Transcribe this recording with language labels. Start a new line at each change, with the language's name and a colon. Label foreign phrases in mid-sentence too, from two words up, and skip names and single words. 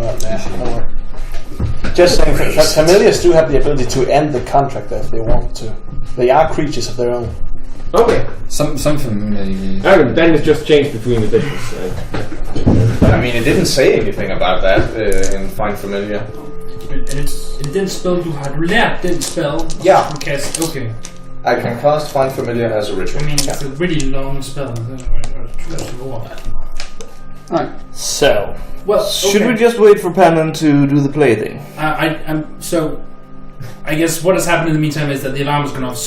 English: Just saying, familiars do have the ability to end the contract if they want to. They are creatures of their own. Okay. Some familiars. Then it's just changed between editions. I mean, it didn't say anything about that in Find Familiar. It didn't spell
Danish: du har lært den
English: spell. Yeah. Okay. I can cast Find Familiar as a ritual. I mean, it's a really long spell. Right. So, Well, should we just wait for Pannon to do the play thing? So, I guess what has happened in the meantime is that the alarm has gone off.